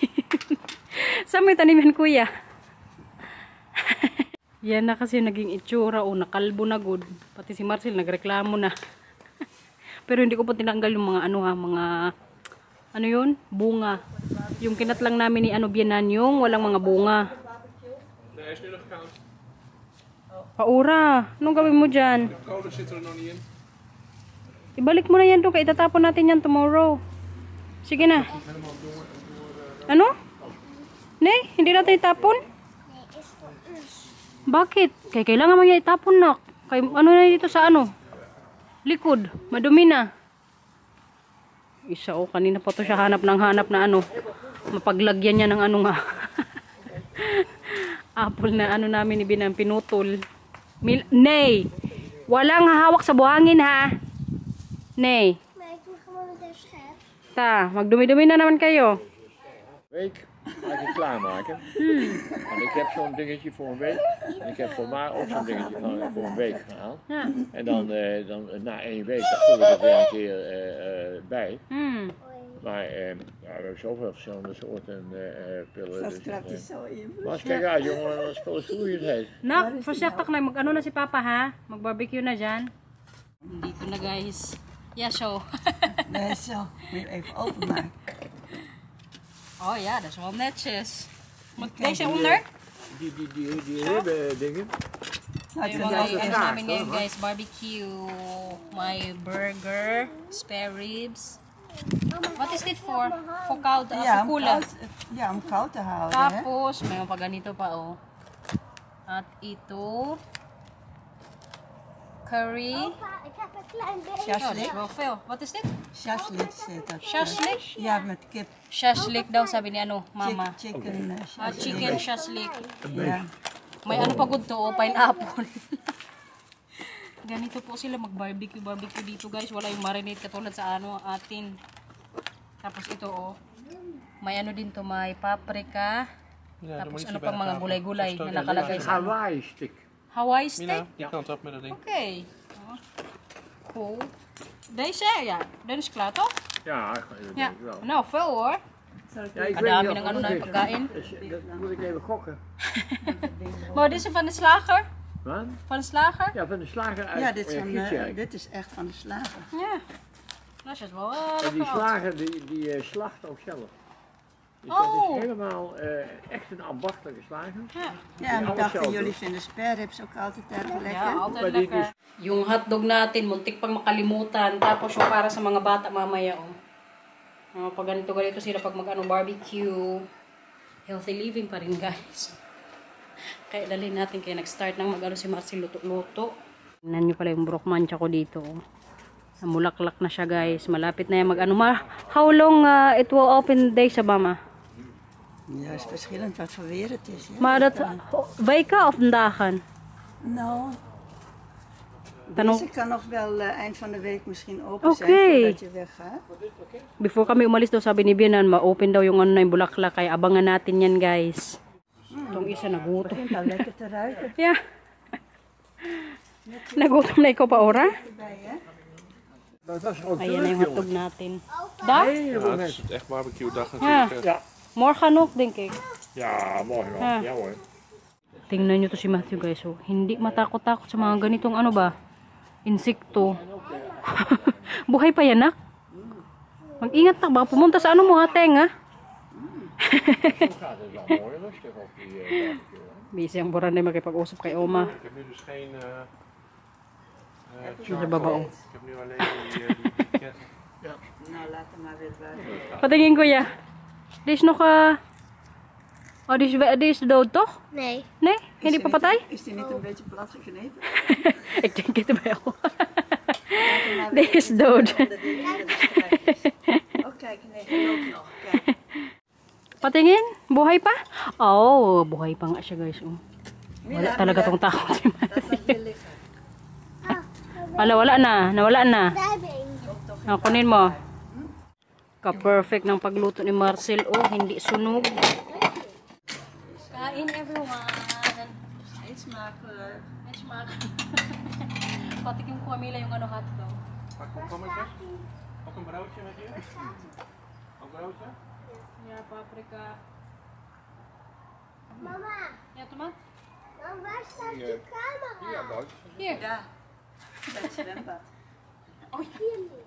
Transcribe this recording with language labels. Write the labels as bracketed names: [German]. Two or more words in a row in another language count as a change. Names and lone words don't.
[Filipino] Saan mo itanim yan, kuya? Yan na kasi naging itsura, oh. Nakalbo na good. Pati si Marcel nagreklamo na. Pero hindi ko pa tinanggal yung mga ano ha, mga ano yun? Bunga. Yung kinat lang namin ni ano Bianan yung walang mga bunga. [Dutch] Nee, hij is nu nog koud. [Filipino] Paura, anong gawin mo dyan? [Dutch] De kolen zit er nog niet in. [Filipino] Ibalik mo na yan doon, kaya itatapon natin yan tomorrow. Sige na. Ano? Ne, hindi natin itapon? [Dutch] Nee, is voor ons. [Filipino] Bakit? Kaya kailangan mo yan itapon na. Kaya ano na dito sa ano? Likod, madumi na. Isa o, kanina pa to siya hanap na ano. Mapaglagyan niya ng ano nga. Apple na ano namin ni Binang pinutol. Nay! Walang hahawak sa buhangin ha. Nay. [Dutch] Maar ik doe gewoon met de schep. [Filipino] Ta, magdumi-dumi na naman kayo. [Dutch] week ga ik het klaarmaken. En ik heb zo'n dingetje voor een week. En ik heb voor mij ook zo'n dingetje voor een week gehaald. Ja. En dan na 1 week, dan voel ik het weer een keer bij. Maar ja, we hebben zoveel verschillende soorten pillen. Dat Dus, krijgt hij zo in. maar eens kijk uit jongen, dat spul is groeiend heet. [Filipino] Nak, voorzichtig na. Mag-ano na si Papa ha? Mag-barbecue na dyan. Dito na guys. [Dutch] Ja, zo. Nee, zo. Moet je even openmaken. Oh ja, dat is wel netjes. Moet deze onder? Die ribben dingen. Nou, [Filipino] Yung [Dutch] ik [Filipino] mga [Dutch] vind [Filipino] ano [Dutch] dat [Filipino] namin ngayon guys, barbecue. [English] My burger, spare ribs. What is dit for? [Dutch] Voor koud, ja, voor koelen. ja, om koud te houden. Hè? [Filipino] Tapos, may mga ganito pa oh. At ito, curry. [Dutch] Opa, ik heb een klein beetje. Oh, dat is Shashlik. wel veel. Wat is dit? Shashlik zit dat. Shashlik? Ja, met kip. [Filipino] Shashlik daw sabi ni ano, mama. [English] Chicken Ah, chicken shashlik. [Dutch] Ja. [Filipino] May ano pa good to, oh, pineapple. Ganito po sila mag-barbecue dito guys. Wala yung marinate katulad sa ano atin. Tapos ito oh. May ano din to, may paprika. Tapos ano pang mga gulay-gulay na nakalagay sa ano. Hawaii stick. Hawaii steak? [Dutch] Mina, die kant op met dat ding. Okay. Oh. Cool. Deze, ja. Dan is klaar toch? Ja, Ja. wel. Nou, veel hoor. Ja, ik [Filipino] Ang [Dutch] weet [Filipino] dami [Dutch] niet [Filipino] ng [Dutch] of [Filipino] ano [Dutch] het [Filipino] na [Dutch] goed is. [Filipino] pagkain. [Dutch] Dat moet ik even gokken. Maar dit is van de slager? Wat? Van de slager? Ja, van de slager uit Ja, dit is, Gietjerk. dit is echt van de slager. Ja. Dat is wel En die lekker. slager die slacht ook zelf. Dus Oh. dat is helemaal echt een ambachtelijke slager. Ja. Ja, en ik alles dacht, zelf jullie doen. vinden spareribs ook altijd erg lekker. Ja, altijd Maar die lekker. [Filipino] Yung hotdog natin, muntik pang makalimutan. Tapos yung para sa mga bata mamaya, oh. Pag ganito sila pag mag-ano barbecue. [English] Healthy living [Filipino] pa rin, guys. Kaya dalhin natin, kaya nag-start nang mag-ano si Marcel luto-luto. Tingnan nyo pala yung brokmancha ko dito, oh. Namulaklak na siya, guys. Malapit na yan mag-ano. [English] How long it will open day [Filipino] sa mama? [Dutch] Ja, is verschillend wat voor weer het is. Ja. Maar dat weken of dagen? Nou, [Filipino] Tanong, [Dutch] deze kan nog wel eind van de week misschien open zijn Oké. voordat je weggaat. [Filipino] before kami umalis daw, sabi ni Bianan, ma-open daw yung ano na yung bulaklak. Kaya abangan natin yan, guys. Itong isa nagutom. [Dutch] Het begint al lekker te ruiken Yeah. [Filipino] Nagutom na ikaw pa, Ora? [Dutch] erbij, hè? Dat was gewoon [Filipino] Ayan na [Dutch] terug, [Filipino] yung hotdog [Dutch] jongen. [Filipino] natin. Da? [Dutch] Helemaal Ja, het mensen. is echt barbecue dag Ja. natuurlijk. hè. Ja. Morgen nog, denk ik. Ja, mooi man. Ja. Ja hoor. [Filipino] Tingnan nyo to si Matthew, guys. Oh. Hindi matakot-takot sa mga ganitong ano ba? Insekto. Buhay pa yan, nak? Mag-ingat na. Baka pumunta sa ano mo, hateng, ha? [Dutch] Zo gaat het wel mooi rustig op die barbecue. Hè. [Filipino] Busy ang Boranday makipag-usap kay Oma. [Dutch] Ik heb nu dus geen [Filipino] Sa babao. [Dutch] Ik heb nu alleen die ketting. Nou, laat hem maar weer buiten. [Filipino] Patingin, kuya. [Dutch] Dit is nog, oh, dit is dood, toch? Nee. Nee? [Filipino] Hindi pa patay? [Dutch] Is die niet een beetje plat geknepen? Ik denk het wel. Laat hem maar Dit is dood. onder de strijkjes. Oh, kijk, nee, hij loopt nog. Kijk. [Filipino] Patingin? Buhay pa? Oh, buhay pa nga siya, guys. Oh. Wala talaga tong tao. [Dutch] Dat mag weer liggen. [Filipino] Wala na. Nawala na. [Dutch] Daar ben je. [Filipino] Kunin mo. Ka-perfect ng pagluto ni Marcel. Oh, hindi sunog. Kain, everyone. [Dutch] Eet smakelijk. [Filipino] Patikim ko Camila yung ano hotdog. [Dutch] Pak komkommertjes. Ook een broodje met je. Ook broodje. Yeah, paprika. Mama, Ja, tomaat. dan waar staat de camera? Hier. Ja, bij het zwembad. Hier niet.